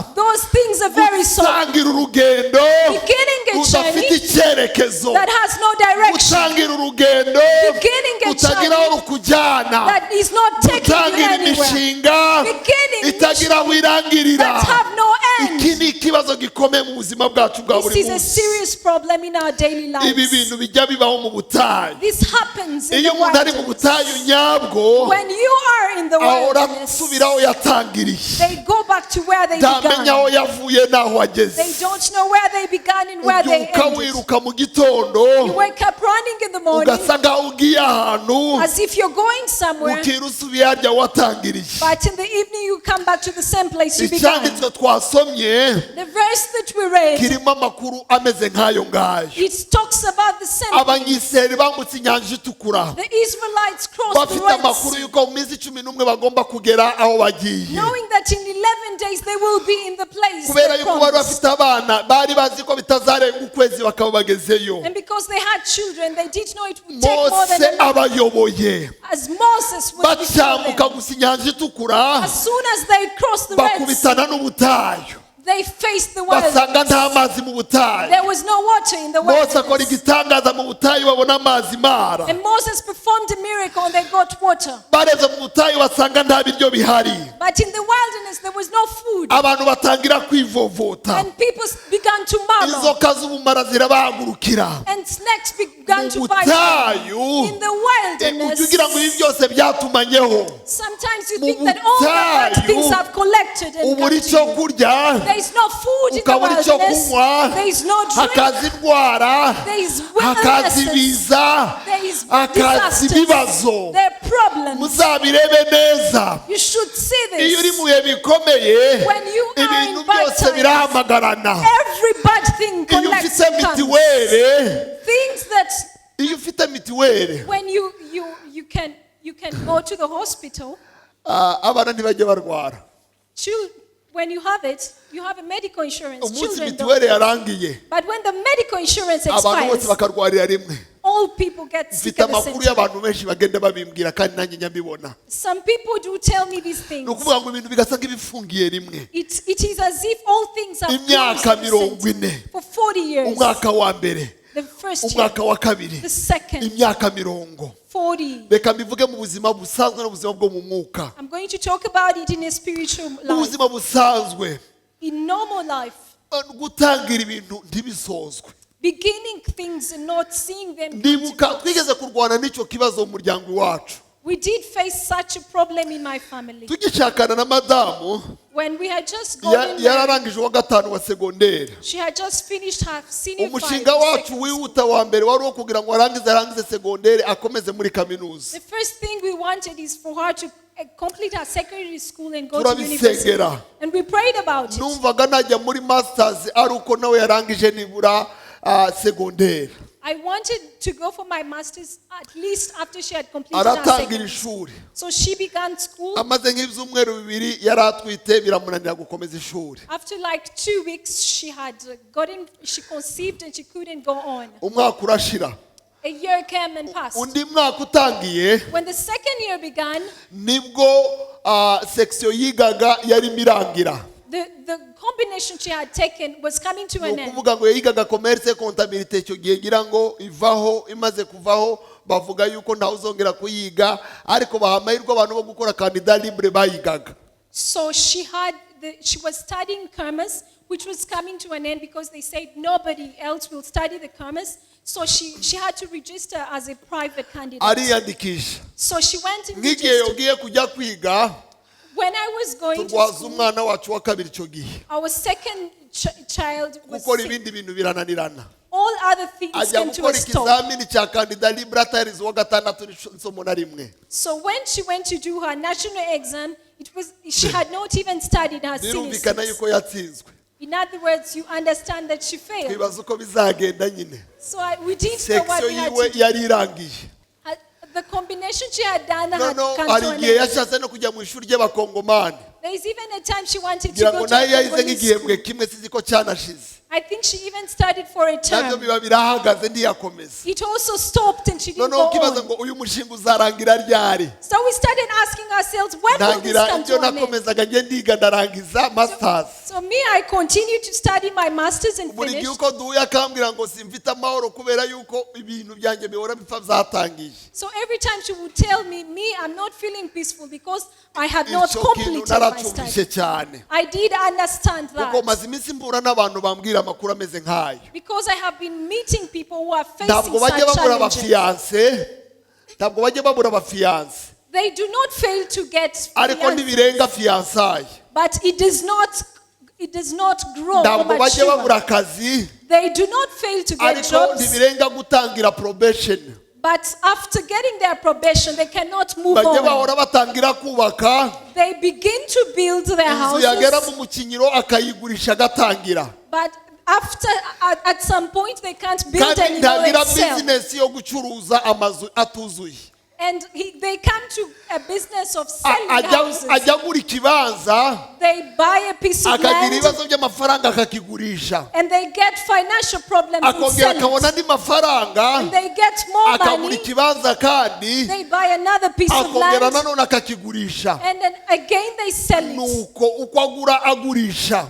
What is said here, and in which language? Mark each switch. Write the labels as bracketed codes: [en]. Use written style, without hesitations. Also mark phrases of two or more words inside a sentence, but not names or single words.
[en] Those things are very soft. [rw] gutangira urugendo [en] Beginning a [rw] udafite [en] journey [rw] icyerekezo, [en] that has no direction, [rw] gutangira urugendo [en] beginning a [rw] utagira [en] journey [rw] aho rukujyana, [en] that is not taking you [rw] gutangira [en] anywhere, [rw] imishinga [en] beginning [rw] itagira aho irangirira. [en] that have no end. [rw] Iki ni ikibazo gikomeye mu buzima bwacu bwa [en] This [rw] buri [en] is a [rw] munsi. [en] serious problem in our daily [rw] Ibi [en] lives. [rw] bintu bijya bibaho mu butayu. [en] This happens in [rw] Iyo [en] the [rw] umuntu ari mu [en] wilderness. [rw] butayu nyabwo [en] When you are in the [rw] ahora [en] wilderness, [rw] asubira aho yatangiriye, [en] they go back to where they [rw] ntamenya aho [en] began. [rw] yavuye n'aho ageze. [en] They don't know where they began and where they [rw] Ubyuka [en] ended. [rw] wiruka mu gitondo [en] You wake up running in the morning [rw] ugasa nkaho ugiye ahantu [en] as if you're going somewhere, [rw] ukira usubiye harya watangiriye. [en] but in the evening you come back to the same place you began. [rw] Icyanditswe twasomye [en] The verse that we read, [rw] kirimo amakuru ameze nk'ayo ngayo. [en] it talks about the same thing. [rw] Abanyisiraheli bambutse inyanja itukura [en] The Israelites crossed the [rw] bafite [en] Red [rw] amakuru [en] Sea, [rw] y'uko mu minsi 11 bagomba kugera aho bagiye, [en] knowing that in 11 days they will be in the place [rw] kubera [en] they [rw] yuko bari [en] promised. [rw] bafite abana bari bazi ko bitazarenga ukwezi bakaba bagezeyo. [en] And because they had children, they did know it would take more than [rw] Mose [en] a month. [rw] abayoboye [en] As Moses was before [rw] bacyambuka [en] them, [rw] gusa inyanja itukura [en] as soon as they crossed the Red Sea, [rw] bakubitana n'ubutayu, [en] they faced the [rw] basanga [en] wilderness. [rw] nta mazi mu butayu. [en] There was no water in the [rw] Mose akora [en] wilderness. [rw] igitangaza mu butayu babona amazi mara, [en] And Moses performed a miracle and they got water. [rw] bareze mu butayu basanga nta biryo bihari, [en] But in the wilderness there was no food. [rw] abantu batangira kwivovota, [en] And people began to murmur. [rw] inzoka z'ubumara zirabahagurukira. [en] And snakes began [rw] Mu [en] to bite them. [rw] butayu [en] In the [rw] ujya [en] wilderness, [rw] ugira ngo ibi byose byatumanyeho, [en] sometimes you [rw] mu [en] think that all the bad [rw] butayu, [en] things have collected and [rw] ubura [en] come to [rw] icyo [en] you. [rw] kurya, [en] There is no food in the [rw] ukabura icyo [en] wilderness. [rw] kunywa, [en] There is no drink. [rw] hakaza indwara, [en] There is [rw] hakaza [en] illnesses. [rw] ibiza, [en] There is [rw] hakaza [en] disasters. [rw] ibibazo. [en] There are problems. [rw] Muzabirebe neza, [en] You should see [rw] iyo uri [en] this. [rw] mu bihe bikomeye [en] When you are [rw] ibintu [en] in bad [rw] byose [en] times, [rw] birahamagarana. [en] every bad thing [rw] Iyo [en] collects [rw] ufite [en] and comes. [rw] mitiweli, [en] Things that [rw] iyo ufite mitiweli, [en] when you can go to the hospital. [rw] abana ntibajya barwara. [en] When you have it, you have a medical insurance. [rw] Umunsi [en] Children [rw] mitiweli [en] don't. [rw] yarangiye [en] But when the medical insurance [rw] abantu bose [en] expires, [rw] bakarwarira rimwe. [en] all all people get sick [rw] mfite [en] at the same [rw] amakuru [en] time. [rw] y'abantu benshi bagenda babimbwira kandi nanjye nyambibona. [en] Some people do tell me these things. [rw] Ni ukuvuga ngo ibintu bigasa nk'ibifungiye rimwe. [en] It is as if all things are [rw] Imyaka 40 [en] for 40 years. [rw] Umwaka wa mbere, [en] The first [rw] umwaka [en] year, [rw] wa kabiri, [en] the second, [rw] imyaka 40. [en] 40. [rw] Reka mbivuge mu buzima busanzwe n'ubuzima bwo mu mwuka. [en] I'm going to talk about it in a spiritual [rw] Mu [en] life. [rw] buzima busanzwe, [en] In normal life, [rw] gutangira ibintu ntibisozwe. [en] beginning things and not seeing them. [rw] Ndibuka twigeze kurwana n'icyo kibazo mu muryango wacu. [en] We did face such a problem in my family. [rw] Tugishakana na madamu, [en] When we had just gotten married, [rw] yararangije wa gatanu wa segonderi. [en] she had just finished her senior [rw] Umushinga wacu wihuta wa mbere wari wo kugira ngo arangize segonderi akomeze muri kaminuza. [en] The first thing we wanted is for her to complete her secondary school and go to university. [rw] Turabisengera. [en] And we prayed about it. [rw] Numvaga najya muri masters ari uko nawe yarangije nibura segonderi. [en] I wanted to go for my master's at least after she had completed her [rw] Aratangira [en] secondary. [rw] ishuri. [en] So she began school. [rw] Amaze nk'ibyumweru bibiri yari atwite biramunanira gukomeza ishuri. [en] After like 2 weeks, she conceived and she couldn't go on. [rw] Umwaka urashira. [en] A year came and passed. [rw] Undi mwaka utangiye [en] When the second year began, [rw] nibwo section yigaga yari mirangira. [en] the combination she had taken was coming to an end. [rw] Ukuvuga ngo yigaga [fr] commerce comptabilité [rw] icyo gihe ngira ngo ivaho, imaze kuvaho bavuga yuko ntawe uzongera kuyiga ariko bahamahirwa abantu bo gukora [fr] candidat libre [rw] bayigaga. [en] So she was studying commerce, which was coming to an end because they said nobody else will study the commerce. So she had to register as a private candidate. [rw] Ariyandikisha. [en] So she went and [rw] Nk'igihe [en] registered. [rw] yogiye kujya kwiga [en] When I was going to [rw] turwaza [en] school, [rw] umwana wacu wa kabiri icyo gihe [en] our second child was [rw] gukora [en] sick. [rw] ibindi bintu birananirana. [en] All other things [rw] Ajya [en] came to a [rw] gukora [en] stop. [rw] ikizamini cya [fr] candidat libre [rw] atarize uwa gatandatu n'isomo na rimwe. [en] So when she went to do her national exam, she had not even studied her senior [rw] Birumvikana [en] six. [rw] yuko yatsinzwe. [en] In other words, you understand that she failed. [rw] Twibaza uko bizagenda nyine. [en] So we didn't know what [rw] Section [en] we had [rw] yiwe [en] to do. [rw] yari irangije. [en] The combination she had done had [rw] No, [en] come [rw] hari [en] to an [rw] igihe [en] end. [rw] yashatse no kujya mu ishuri ry'abakongomani. [en] There is even a time she wanted to [rw] Ngira [en] go [rw] ngo [en] to [rw] nayo [en] the [rw] yahize [en] Congolese [rw] nk'igihembwe [en] school. [rw] kimwe sizi ko cyanashize. [en] I think she even studied for a [rw] Nabyo [en] term. [rw] biba birahagaze ndiyakomeza. [en] It also stopped and she didn't [rw] Noneho [en] go [rw] ukibaza [en] on. [rw] ngo uyu mushinga uzarangira ryari. [en] So we started asking ourselves, when will this [rw] Ntangira [en] come [rw] ibyo [en] to an end? [rw] nakomezaga njye ndiga ndarangiza masters. [en] So me, I continued to study my master's and [rw] Buri gihe [en] finished. [rw] uko duhuye akambwira ngo simfite amahoro kubera yuko ibintu byanjye bihora bipfa byatangiye. [en] So every time she would tell me, I'm not feeling peaceful because I had not [rw] Icyo kintu [en] completed my [rw] naracyumvise [en] study. [rw] cyane. [en] I did understand [rw] Kuko [en] that. [rw] maze iminsi mbura n'abantu bambwira amakuru ameze nk'ayo. [en] Because I have been meeting people who are facing [rw] Ntabwo bajya [en] such [rw] babura [en] challenges. [rw] abafiyanse. Ntabwo bajya babura abafiyanse. [en] They do not fail to get [rw] Ariko [en] fiancés, [rw] ntibirenga fiyansaye. [en] but it does not grow or [rw] Ntabwo bajya babura [en] mature. [rw] akazi. [en] They do not fail to get [rw] Ariko [en] jobs, [rw] ntibirenga gutangira probation. [en] but after getting their probation, they cannot move [rw] Bajya [en] on. [rw] bahora batangira kubaka. [en] They begin to build their [rw] Inzu yagera [en] houses, [rw] mu mukinyiro akayigurisha agatangira. [en] but at some point they can't build [rw] Kandi [en] anymore [rw] ntagira [en] and sell. [rw] bizinesi yo gucuruza amazu atuzuye. [en] And they come to a business of selling houses. [rw] Ajya agura ikibanza [en] They buy a piece of [rw] akagira [en] land [rw] ibibazo by'amafaranga akakigurisha. [en] and they get financial problems in [rw] Akongera [en] selling [rw] akabona [en] it. [rw] andi mafaranga [en] And they get more [rw] akagura [en] money. [rw] ikibanza kandi [en] They buy another piece of [rw] akongera [en] land [rw] nanone akakigurisha. [en] and then again they sell it. [rw] Nuko uko agura agurisha.